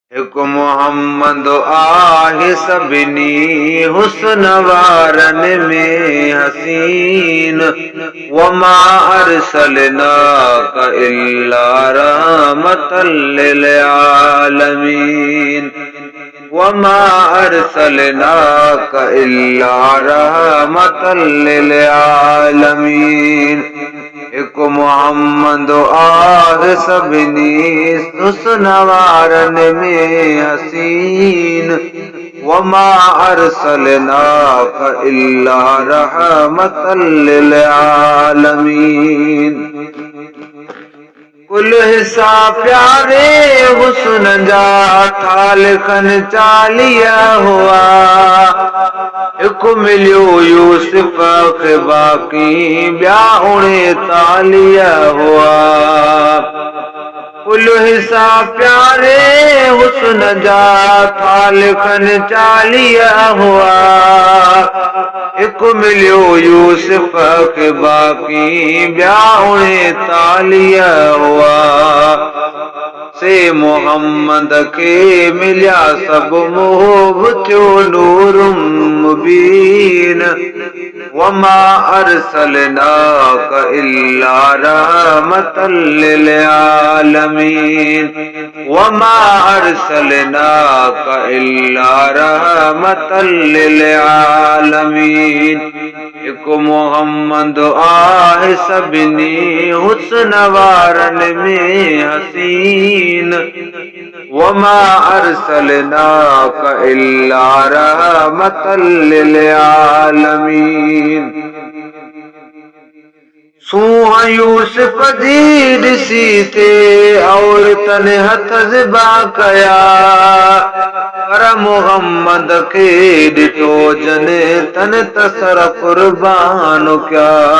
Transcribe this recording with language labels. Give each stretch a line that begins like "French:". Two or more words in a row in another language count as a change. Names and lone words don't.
Sindhi: एक मोहम्मद आहे सभिनी हुस्न वारन में हसीन।
Arabic: وما أرسلناك إلا رحمة للعالمين. وما أرسلناك إلا رحمة للعالمين.
Sindhi: एक मोहम्मद आहे सभिनी हुस्न वारन में हसीन।
Arabic: وما أرسلناك إلا رحمة للعالمين.
Sindhi: कुल हिस्सा प्यारे हुस्न जा थाल खन चालिया हुआ। एक मिलियो यूसुफ खे बाकी ॿिया 39 हुआ। कुल हिस्सा प्यारे हुस्न जा थाल खन 40 हुआ। एक मिलियो यूसुफ खे बाकी ॿिया 39 हुआ। से मोहम्मद के मिलिया सब मोह थियो नूर मुबीन।
Arabic: وما أرسلناك إلا رحمة للعالمين. وما أرسلناك إلا رحمة للعالمين.
Sindhi: एक मोहम्मद आहे सभिनी हुस्न वारन में हसीन।
Arabic: وما أرسلناك إلا رحمة للعالمين.
Sindhi: सूंह यूसुफ जी ॾिसी थे औरतन हथ ज़िबा कया। पर मोहम्मद खे ॾिठो जन तन तसर कुर्बान कया।